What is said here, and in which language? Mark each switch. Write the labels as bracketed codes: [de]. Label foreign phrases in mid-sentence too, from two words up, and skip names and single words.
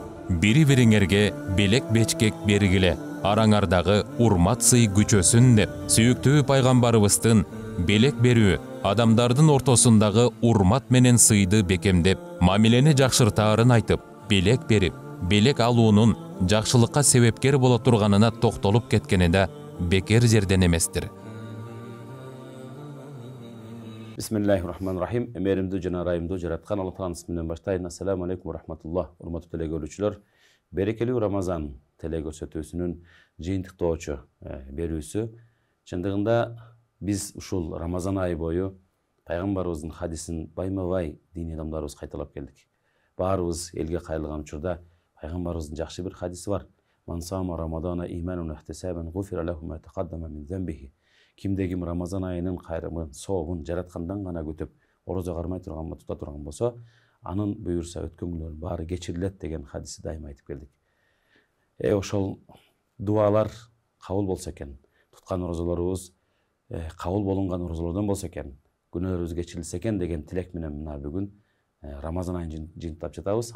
[ky] бири-бириңерге белек бечкек бергиле, араңардағы урмат сый күчөсүн деп, сүйүктүү пайгамбарыбыздын белек берүү, адамдардын ортосундағы урмат менен сыйды бекемдеп, мамилени жакшыртаарын айтып, белек берип, белек алуунун жакшылыкка себепкер боло турганына токтолуп кеткени да бекер жерден эместир. [ar] بسم الله الرحمن الرحيم. [ky] Эмеримди жана райымды жараткан Алла Тааланын исминен баштайын. [ar] السلام عليكم ورحمة الله. [ky] Урматтуу телегөрүүчүлөр, берекелүү Рамазан телегөрсөтүүсүнүн жыйынтыктоочу берүүсү. Чындыгында биз ушул Рамазан айы бою пайгамбарыбыздын хадисин байма-бай диний адамдарыбыз кайталап келдик. Баарыбыз элге кайрылган учурда пайгамбарыбыздын жакшы бир хадиси бар. [ar] من صام رمضان إيمانا واحتسابا غفر له ما تقدم من ذنبه. [ky] Кимде ким Рамазан айынын кайрымын, сообун жараткандан гана күтүп, орозо кармай турган, тута турган болсо, анын буюрса өткөн күнөрүн баары кечирилет деген хадисти дайыма айтып келдик. Ошол дуалар кабыл болсо экен, туткан орозолорубуз кабыл болунган орозолордон болсо экен, күнөөрүбүз кечирилсе экен деген тилек менен мына бүгүн Рамазан айын жыйынтыктап жатабыз.